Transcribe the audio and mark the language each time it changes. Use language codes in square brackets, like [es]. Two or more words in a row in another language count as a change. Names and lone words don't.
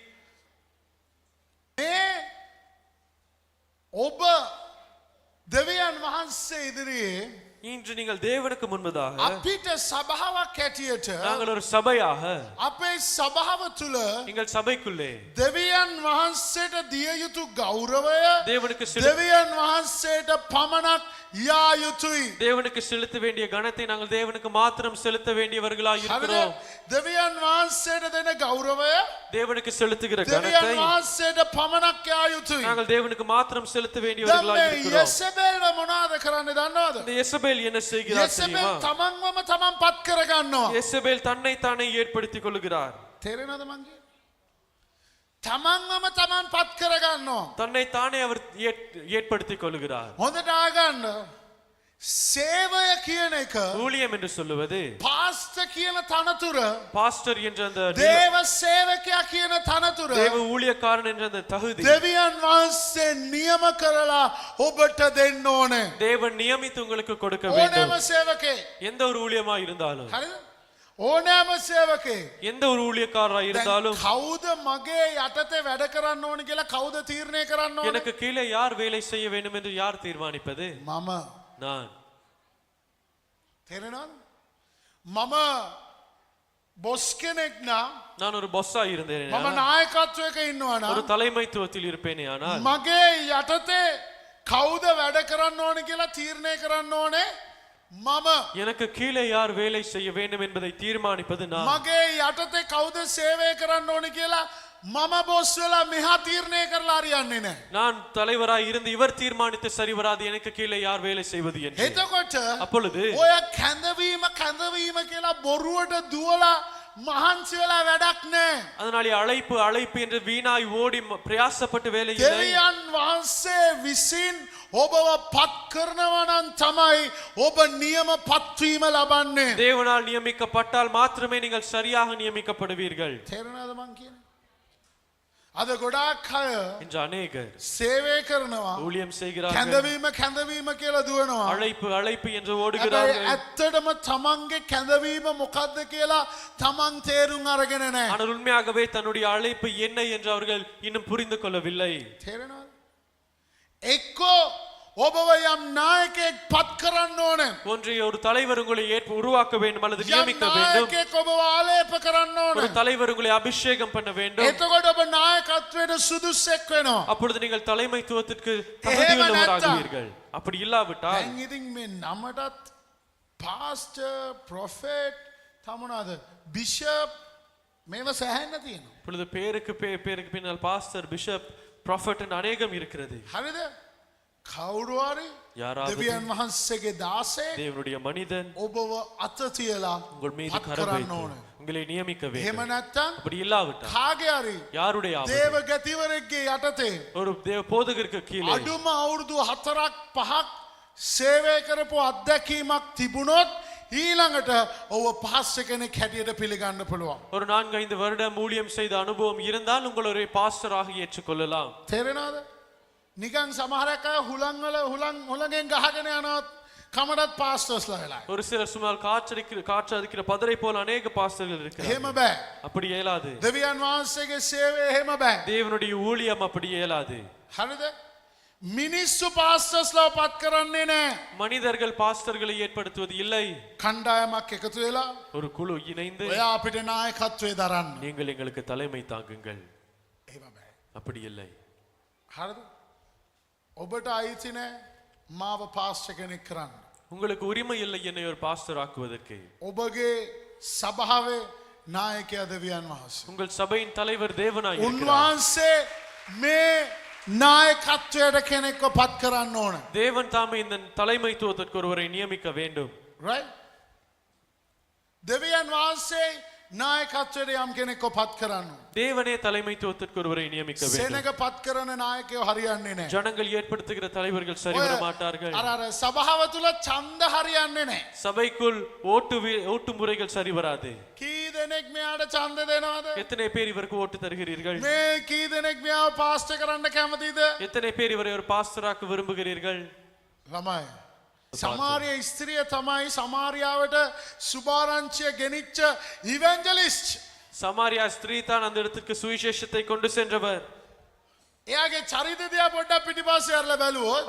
[si] මේ ඔබ දෙවියන් වහන්සේ ඉදිරියේ [ta] இன்று நீங்கள் தேவனுக்கு முன்பதாக [si] අපිට සභාවක් හැටියට [ta] நாங்கள் ஒரு சபையாக [si] අපේ සභාව තුළ [ta] எங்கள் சபைக்குள்ளே [si] දෙවියන් වහන්සේට දිය යුතු ගෞරවය [ta] தேவனுக்கு [si] දෙවියන් වහන්සේට පමණක් යා යුතුයි. [ta] தேவனுக்கு செலுத்த வேண்டிய கணத்தை நாங்கள் தேவனுக்கு மாத்திரம் செலுத்த வேண்டியவர்களாய் இருக்கிறோம். [si] දෙවියන් වහන්සේට දෙන ගෞරවය [ta] தேவனுக்கு செலுத்துகிற [si] දෙවියන් [ta] கணத்தை [si] වහන්සේට පමණක් යා යුතුයි. [ta] நாங்கள் தேவனுக்கு மாத்திரம் செலுத்த வேண்டியவர்களாய் [si] දැන් [ta] இருக்கிறோம். [si] යෙසබෙල් මොනවද කරන්නේ දන්නවද? [ta] இந்த எசபேல் என்ன செய்கிறார் தெரியுமா? [si] යෙසබෙල් තමන්වම තමන් පත් කර ගන්නවා. [ta] எசபேல் தன்னை தானே ஏற்படுத்திக் கொள்கிறார். [si] තේරෙනවද මං කියන්නේ? තමන්වම තමන් පත් කර ගන්නවා. [ta] தன்னை தானே அவர் ஏற்படுத்திக் கொள்கிறார். [si] හොඳට ආගන්න. සේවය කියන එක [ta] ஊழியம் என்று சொல்லுவது [si] පාස්ටර් කියන තනතුර [ta] பாஸ்டர் என்ற அந்த [si] දේව සේවකයා කියන තනතුර [ta] தேவ ஊழியக்காரன் என்ற அந்த தகுதி [si] දෙවියන් වහන්සේ නියම කරලා ඔබට දෙන්න ඕනේ. [ta] தேவன் நியமித்து உங்களுக்கு கொடுக்க வேண்டும். [si] ඕනෑම සේවකේ [ta] எந்த ஒரு ஊழியமா இருந்தாலும் [si] හරිද? ඕනෑම සේවකේ [ta] எந்த ஒரு ஊழியக்காரராக இருந்தாலும் [si] කවුද මගේ යටතේ වැඩ කරන්න ඕනේ කියලා කවුද තීරණය කරන්න ඕනේ? [ta] எனக்கு கீழே யார் வேலை செய்ய வேண்டும் என்று யார் தீர்மானிப்பது? [si] මම. [ta] நான். [si] තේරෙනවද? මම බොස් කෙනෙක් නම් [ta] நான் ஒரு பொஸ்ஸா இருந்தேன். [si] මම නායකත්වයක ඉන්නවා [ta] ஒரு [si] නම් [ta] தலைமைத்துவத்தில் இருப்பேனே ஆனால் [si] මගේ යටතේ කවුද වැඩ කරන්න ඕනේ කියලා තීරණය කරන්න ඕනේ මම. [ta] எனக்கு கீழே யார் வேலை செய்ய வேண்டும் என்பதை தீர்மானிப்பது நான். [si] මගේ යටතේ කවුද සේවය කරන්න ඕනේ කියලා මම බොස් වෙලා මෙහා තීරණය කරලා හරියන්නේ නැහැ. [ta] நான் தலைவராய் இருந்து இவர் தீர்மானித்து சரி வராது எனக்கு கீழே யார் வேலை செய்வது என்று. [si] එතකොට [ta] அப்பொழுது [si] ඔය කැඳවීම කියලා බොරුවට දුවලා මහන්සි වෙලා වැඩක් නැහැ. [ta] அதனாலே அழைப்பு அழைப்பு என்று வீணாய் ஓடி பிரயாசப்பட்டு வேலை இல்லை. [si] දෙවියන් වහන්සේ විසින් ඔබව පත් කරනවා නම් තමයි ඔබ නියම පත්වීම ලබන්නේ. [ta] தேவனால் நியமிக்கப்பட்டால் மாத்திரமே நீங்கள் சரியாக நியமிக்கப்படுவீர்கள். [si] තේරෙනවද මං කියන්නේ? අද ගොඩාක් අය [ta] இன்று அநேகர் [si] සේවය කරනවා. [ta] ஊழியம் செய்கிறார்கள். [si] කැඳවීම කියලා දුවනවා. [ta] அழைப்பு அழைப்பு என்று [si] හැබැයි [ta] ஓடுகிறார்கள். [si] ඇත්තටම තමන්ගේ කැඳවීම මොකද්ද කියලා තමන් තේරුම් අරගෙන නැහැ. [ta] ஆனால் உண்மையாகவே தன்னுடைய அழைப்பு என்ன என்று அவர்கள் இன்னும் புரிந்து கொள்ளவில்லை. [si] තේරෙනවද? එක්කෝ ඔබව යම් නායකයෙක් පත් කරන්න ඕනේ. [ta] ஒன்றை ஒரு தலைவர் உங்களை உருவாக்க வேண்டும் அல்லது [si] යම් [ta] நியமிக்க வேண்டும். [si] නායකයෙක් ඔබව ආලේප කරන්න [ta] ஒரு [si] ඕනේ. [ta] தலைவர் உங்களை அபிஷேகம் பண்ண வேண்டும். [si] එතකොට ඔබ නායකත්වයට සුදුස්සෙක් වෙනවා. [ta] அப்பொழுது நீங்கள் தலைமைத்துவத்திற்கு தகுதியுள்ளவராகுவீர்கள். அப்படி இல்லாவிட்டால் [si] දැන් ඉතින් මේ නමටත් [en] pastor prophet [si] තමනවාද බිෂප් මේව සෑහෙන්න තියෙනවා. [ta] இப்பொழுது பேருக்கு பின்னால் [en] pastor bishop prophet [ta] என்று அநேகம் இருக்கிறது. [si] හරිද? කවුරු හරි [ta] யாராவது [si] දෙවියන් වහන්සේගේ දාසයෙක් [ta] தேவனுடைய மனிதன் [si] ඔබව අත තියලා [ta] உங்கள் மீது [si] පත් [ta] கரம் [si] කරන්න [ta] வைத்து [si] ඕනේ. [ta] உங்களை நியமிக்க [si] එහෙම [ta] வேண்டும். [si] නැත්තම් [ta] அப்படி இல்லாவிட்டால் [si] කාගේ හරි [ta] யாருடைய [si] දේව ගතිවරයෙක්ගේ යටතේ [ta] ஒரு தேவ போதகருக்கு கீழே [si] අඩුම අවුරුදු 4ක් 5ක් සේවය කරපු අත්දැකීමක් තිබුණොත් ඊළඟට ඔව පාස්ටර් කෙනෙක් හැටියට පිළිගන්න පුළුවන්. [ta] ஒரு 4-5 வருடம் ஊழியம் செய்த அனுபவம் இருந்தால் உங்களை ஒரு பாஸ்டராக ஏற்றுக்கொள்ளலாம். [si] තේරෙනවද? නිකන් සමහරක් අය හුලඟෙන් ගහගෙන යනවත් කමඩත් පාස්ටර්ස්ලා වෙලා. [ta] ஒரு சிலர் சுமார் காற்று அடிக்கிற பதரை போல அநேக பாஸ்டர்கள் [si] එහෙම [ta] இருக்கிறார்கள். [si] බෑ. [ta] அப்படி இயலாது. [si] දෙවියන් වහන්සේගේ සේවය එහෙම බෑ. [ta] தேவனுடைய ஊழியம் அப்படி இயலாது. [si] හරිද? මිනිස්සු පාස්ටර්ස්ලා පත් කරන්නේ නැහැ. [ta] மனிதர்கள் பாஸ்டர்களை ஏற்படுத்துவது இல்லை. [si] කණ්ඩායමක් එකතු වෙලා [ta] ஒரு குழு இணைந்து [si] ඔයා අපිට නායකත්වයේ දරන්න. [ta] நீங்கள் எங்களுக்கு தலைமை தாங்குங்கள். [si] එහෙම බෑ. [ta] அப்படி இல்லை. [si] හරිද? ඔබට අයිති නැහැ මාව පාස්ටර් කෙනෙක් කරන්න. [ta] உங்களுக்கு உரிமை இல்லை என்னை ஒரு பாஸ்டர் ஆக்குவதற்கு. [si] ඔබගේ සභාවේ නායකයා දෙවියන් වහන්සේ. [ta] உங்கள் சபையின் தலைவர் தேவனாய் இருக்கிறார். [si] උන්වහන්සේ මේ නායකත්වයට කෙනෙක්ව පත් කරන්න ඕන. [ta] தேவன் தாமே இந்த தலைமைத்துவத்திற்கு ஒருவரை நியமிக்க வேண்டும். [si] right? දෙවියන් වහන්සේ නායකත්වයට යම් කෙනෙක්ව පත් කරන්න. [ta] தேவனே தலைமைத்துவத்திற்கு ஒருவரை நியமிக்க வேண்டும். [si] සෙනග පත් කරන නායකයෝ හරියන්නේ නැහැ. [ta] ஜனங்கள் ஏற்படுத்துகிற தலைவர்கள் சரிவர மாட்டார்கள். [si] අර සභාව තුල ඡන්ද හරියන්නේ නැහැ. [ta] சபைக்குள் ஓட்டு முறைகள் சரி வராது. [si] කී දෙනෙක් මෙයාට ඡන්ද දෙනවද? [ta] எத்தனை பேர் இவருக்கு ஓட்டு தருகிறீர்கள்? [si] මේ කී දෙනෙක් මෙයාව පාස්ටර් කරන්න කැමතිද? [ta] எத்தனை பேர் இவரை ஒரு பாஸ்டராக்க விரும்புகிறீர்கள்? [si] ළමයි සමාරිය ස්ත්‍රිය තමයි සමාරියාවට සුභාරංචිය ගෙනිච්ච ඉවැන්ජලිස්ට්. [ta] சமாரியா ஸ்திரீ தான் அந்த இடத்துக்கு சுவிசேஷத்தை கொண்டு சென்றவர். [si] එයාගේ චරිතය දිහා පොඩ්ඩක් පිටිපස්සේ අරලා බැලුවොත්